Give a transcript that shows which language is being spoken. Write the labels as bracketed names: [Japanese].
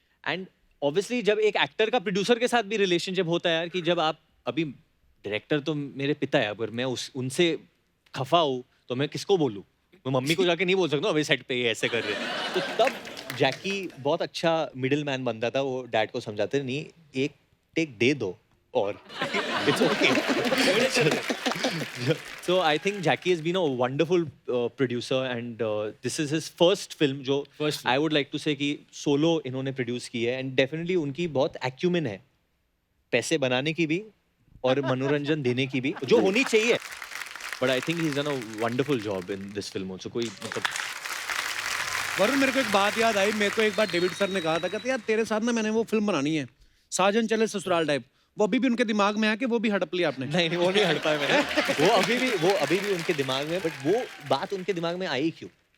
[Hindi] And obviously जब एक actor का प्रोड्यूसर के साथ भी रिलेशनशिप होता है यार, कि जब आप अभी डायरेक्टर तो मेरे पिता है, अगर मैं उनसे खफा हूँ तो मैं किसको बोलूँ? मैं मम्मी को जाके नहीं बोल सकता अभी सेट पे ये ऐसे कर रहे हैं। तो तब जैकी बहुत अच्छा मिडिल मैन बनता था। वो डैड को समझाते नहीं, एक टेक दे दो और it's okay. [English] So I think Jackie has been a wonderful producer and this is his first film जो First film. [Hindi] I would like to say कि solo इन्होंने produce की है and definitely उनकी बहुत acumen है पैसे बनाने की भी और मनोरंजन देने की भी, जो होनी चाहिए। [English] But I think he's done a wonderful job in this film also। [Hindi] कोई मतलब वरुण, मेरे को एक बात याद आई। मेरे को एक बार डेविड सर ने कहा था, कहते यार तेरे साथ ना मैंने वो फिल्म बनानी है, साजन चले ससुराल टाइप। वो अभी भी उनके दिमाग में है कि वो भी हड़प लिया आपने? नहीं वो नहीं हट पाया मैंने। वो अभी भी उनके दिमाग में, बट वो बात उनके दिमाग में आई क्यों?